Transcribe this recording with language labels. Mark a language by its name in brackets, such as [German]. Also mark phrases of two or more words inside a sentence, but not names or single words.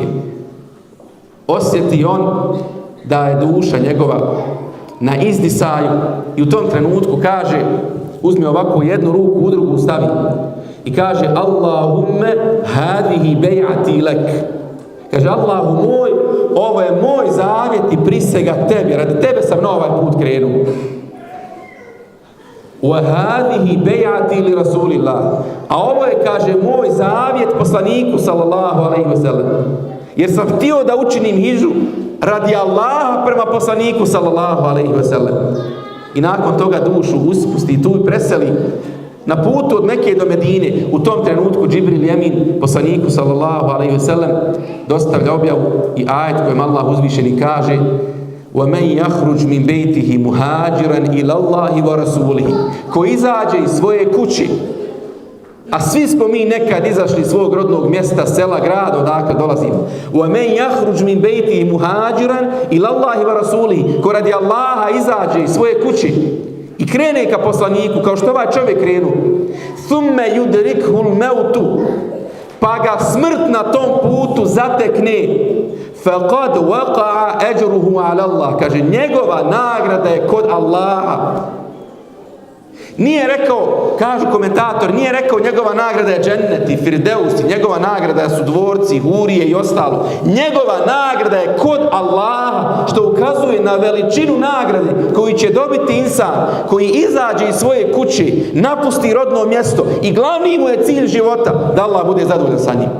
[Bosnian] Osjeti on da je duša njegova na izdisaju i u tom trenutku kaže, uzme ovako jednu ruku, u drugu stavi i kaže, [Arabic] اللهم هذه بيعتي لك. [Bosnian] Kaže, Allahu moj, ovo je moj zavjet i prisega tebi, radi tebe sam na ovaj put krenuo. [Arabic] وهذه بيعتي لرسول الله. [Bosnian] A ovo je, kaže, moj zavjet poslaniku [Arabic] صلى الله عليه وسلم. [Bosnian] Jer sam htio da učinim hidžu radi Allaha prema poslaniku [Arabic] صلى الله عليه وسلم. [Bosnian] I nakon toga dušu uspusti tu i preseli na putu od Mekke do Medine. U tom trenutku Džibril Emin poslaniku [Arabic] صلى الله عليه وسلم [Bosnian] dostavlja objavu i ajet kojem Allah uzvišeni kaže: [Arabic] وَمَنْ يَخْرُجْ مِنْ بَيْتِهِ مُهَاجِرًا إِلَى اللَّهِ وَرَسُولِهِ. [Bosnian] Ko izađe iz svoje kuće A svi smo mi nekad izašli iz svog rodnog mjesta, sela, grada, odakle dolazimo. [Arabic] وَمَنْ يَخْرُجْ مِنْ بَيْتِهِ مُهَاجِرًا إِلَى اللَّهِ وَرَسُولِهِ. [Bosnian] Ko radi Allaha izađe iz svoje kući i krene ka poslaniku, kao što ovaj čovjek krenu. [Arabic] ثُمَّ يُدْرِكْهُ الْمَوْتُ. [Bosnian] Pa ga smrt na tom putu zatekne. [Arabic] فَقَدْ وَقَعَ أَجْرُهُ عَلَى اللَّهِ. [Bosnian] Kaže, njegova nagrada je kod Allaha. Nije rekao, kažu komentator, nije rekao njegova nagrada je džennet i firdeusi, njegova nagrada su dvorci, hurije i ostalo. Njegova nagrada je kod Allaha, što ukazuje na veličinu nagrade koju će dobiti insan koji izađe iz svoje kuće, napusti rodno mjesto i glavni mu je cilj života da Allah bude zadovoljan sa njim.